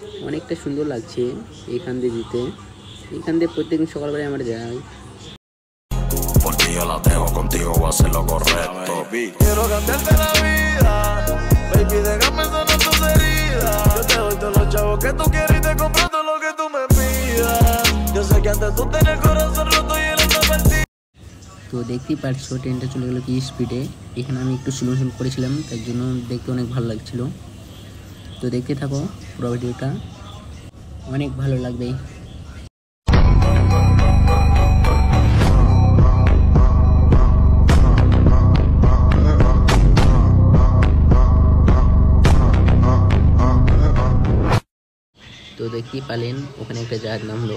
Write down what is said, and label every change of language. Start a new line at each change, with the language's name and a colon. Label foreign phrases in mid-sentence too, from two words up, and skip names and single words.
Bangla: অনেকটা সুন্দর লাগছে এখান দিয়ে যেতে। এখান দিয়ে প্রত্যেকদিন সকালবেলায় আমরা যাই।
Spanish: Por ti yo la dejo, contigo voy a hacer lo correcto. Quiero cambiarte la vida, baby, déjame sanar tus heridas. Yo te doy todos los chavos que tú quieres y te compro todo lo que tú me pidas. Yo sé que antes tú tenías el corazón roto y él está partido.
Bangla: তো দেখতেই পারছো ট্রেনটা চলে গেলো কি স্পিডে। এখানে আমি একটু স্লো করেছিলাম, তার জন্য দেখতে অনেক ভালো লাগছিল। তো দেখতে থাকো পুরো ভিডিওটা, অনেক ভালো লাগবে। তো দেখতেই পেলেন ওখানে একটা জাহাজ নামলো।